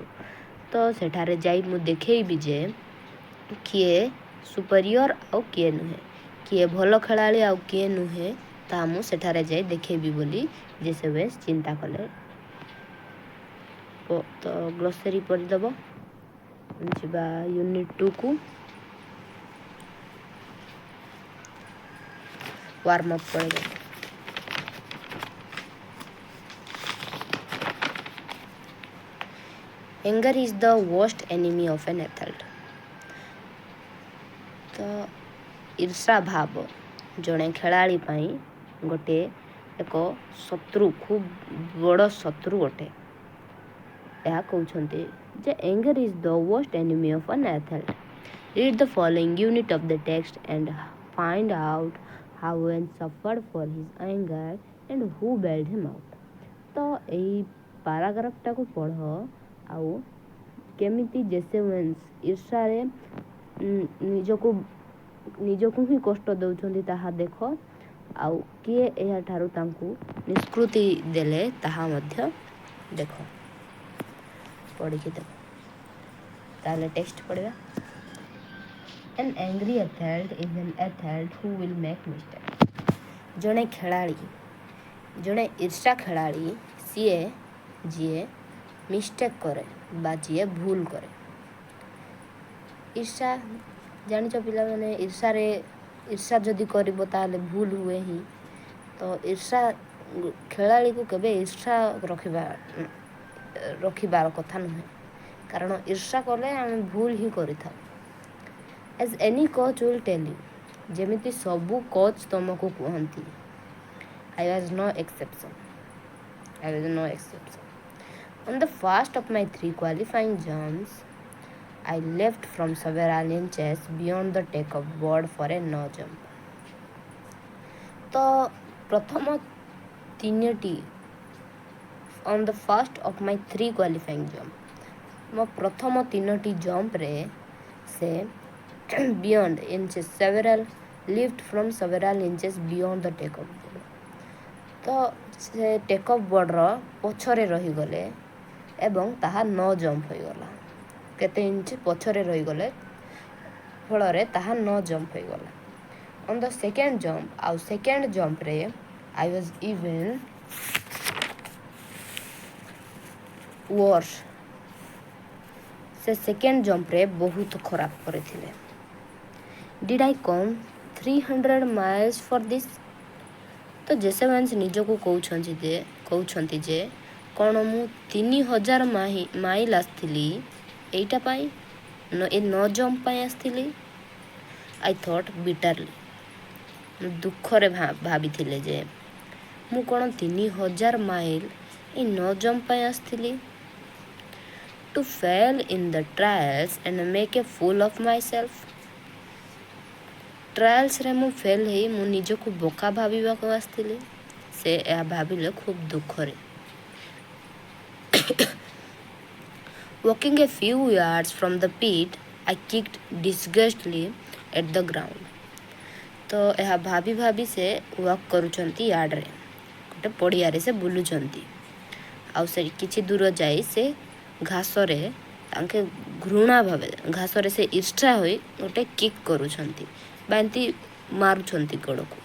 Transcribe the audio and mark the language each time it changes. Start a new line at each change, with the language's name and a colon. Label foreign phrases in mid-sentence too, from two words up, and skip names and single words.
Odia: ତ ସେଠାରେ ଯାଇ ମୁଁ ଦେଖେଇବି ଯେ କିଏ ସୁପରିୟର ଆଉ କିଏ ନୁହେଁ, କିଏ ଭଲ ଖେଳାଳି ଆଉ କିଏ ନୁହେଁ, ତାହା ମୁଁ ସେଠାରେ ଯାଇ ଦେଖେଇବି ବୋଲି ଜେସୁଏନ୍ସ ଚିନ୍ତା କଲେ। ତ ଗ୍ଲୋସାରୀ ପଢ଼ିଦେବ। ଯିବା ୟୁନିଟ୍ 2କୁ। ୱାର୍ମ ଅପ୍ ପଢ଼ିଦେବ।
English: Anger is the worst enemy of an athlete.
Odia: ତ ଈର୍ଷା ଭାବ ଜଣେ ଖେଳାଳି ପାଇଁ ଗୋଟିଏ ଏକ ଶତ୍ରୁ, ଖୁବ୍ ବଡ଼ ଶତ୍ରୁ ଅଟେ। ଏହା କହୁଛନ୍ତି ଯେ
English: anger is the worst enemy of an athlete. Read the following unit of the text and find out how one suffered for his anger and who bailed him out.
Odia: ତ ଏହି ପାରାଗ୍ରାଫଟାକୁ ପଢ଼ ଆଉ କେମିତି ଜେସୁଏନ୍ସ ଈର୍ଷାରେ ନିଜକୁ ହିଁ କଷ୍ଟ ଦେଉଛନ୍ତି ତାହା ଦେଖ, ଆଉ କିଏ ଏହାଠାରୁ ତାଙ୍କୁ ନିଷ୍କୃତି ଦେଲେ ତାହା ମଧ୍ୟ ଦେଖ। ପଢ଼ିକି ଦେଖ। ତାହେଲେ ଟେକ୍ସଟ ପଢ଼ିବା।
English: An angry athlete is an athlete who will make mistakes.
Odia: ଜଣେ ଖେଳାଳି, ଜଣେ ଈର୍ଷା ଖେଳାଳି ସିଏ ଯିଏ ମିଷ୍ଟେକ୍ କରେ ବା ଯିଏ ଭୁଲ କରେ। ଈର୍ଷା ଜାଣିଛ ପିଲାମାନେ, ଈର୍ଷା ଯଦି କରିବ ତାହେଲେ ଭୁଲ ହୁଏ ହିଁ। ତ ଈର୍ଷା ଖେଳାଳିକୁ କେବେ ଈର୍ଷା ରଖିବାର କଥା ନୁହେଁ, କାରଣ ଈର୍ଷା କଲେ ଆମେ ଭୁଲ ହିଁ କରିଥାଉ।
English: As any coach will tell you,
Odia: ଯେମିତି ସବୁ କୋଚ୍ ତୁମକୁ କୁହନ୍ତି।
English: I was no exception. On the first of my 3 qualifying jumps, I left from several inches beyond the take-off board for a no jump.
Odia: ତ ପ୍ରଥମ 3ଟି
English: on the first of my 3 qualifying jump,
Odia: ମୋ ପ୍ରଥମ 3ଟି ଜମ୍ପରେ ସେ
English: beyond inches lift from several inches beyond the take-off board.
Odia: ତ ସେ ଟେକ୍-ଅଫ୍ ବୋର୍ଡ଼ର ପଛରେ ରହିଗଲେ ଏବଂ ତାହା ନ ଜମ୍ପ ହୋଇଗଲା। କେତେ ଇଞ୍ଚ ପଛରେ ରହିଗଲେ ଫଳରେ ତାହା ନ ଜମ୍ପ ହୋଇଗଲା।
English: On the second jump,
Odia: ଆଉ ସେକେଣ୍ଡ ଜମ୍ପରେ
English: I was even worse.
Odia: ସେ ସେକେଣ୍ଡ ଜମ୍ପରେ ବହୁତ ଖରାପ କରିଥିଲେ।
English: Did I come 300 miles for this?
Odia: ତ ଜେସୁଏନ୍ସ ନିଜକୁ କହୁଛନ୍ତି ଯେ କ'ଣ ମୁଁ 3000 ମାଇଲ ଆସିଥିଲି ଏଇଟା ପାଇଁ, ଏ ନ ଜମ୍ପ ପାଇଁ ଆସିଥିଲି।
English: I thought bitterly,
Odia: ମୁଁ ଦୁଃଖରେ ଭାବିଥିଲେ ଯେ ମୁଁ କ'ଣ 3000 ମାଇଲ ଏ ନ ଜମ୍ପ ପାଇଁ ଆସିଥିଲି।
English: To fail in the trials and make a fool of myself.
Odia: ଟ୍ରାଏଲ୍ସରେ ମୁଁ ଫେଲ୍ ହେଇ ମୁଁ ନିଜକୁ ବୋକା ଭାବିବାକୁ ଆସିଥିଲି। ସେ ଏହା ଭାବିଲେ ଖୁବ୍ ଦୁଃଖରେ।
English: Walking a few yards from the pit, I kicked disgustedly at the ground.
Odia: ତ ଏହା ଭାବି ସେ ୱାକ୍ କରୁଛନ୍ତି ୟାର୍ଡ଼ରେ, ଗୋଟେ ପଡ଼ିଆରେ ସେ ବୁଲୁଛନ୍ତି। ଆଉ ସେ କିଛି ଦୂର ଯାଇ ସେ ଘାସରେ ତାଙ୍କେ ଘାସରେ ସେ ଈର୍ଷା ହୋଇ ଗୋଟେ କିକ୍ କରୁଛନ୍ତି ବା ଏମିତି ମାରୁଛନ୍ତି ଗୋଡ଼କୁ।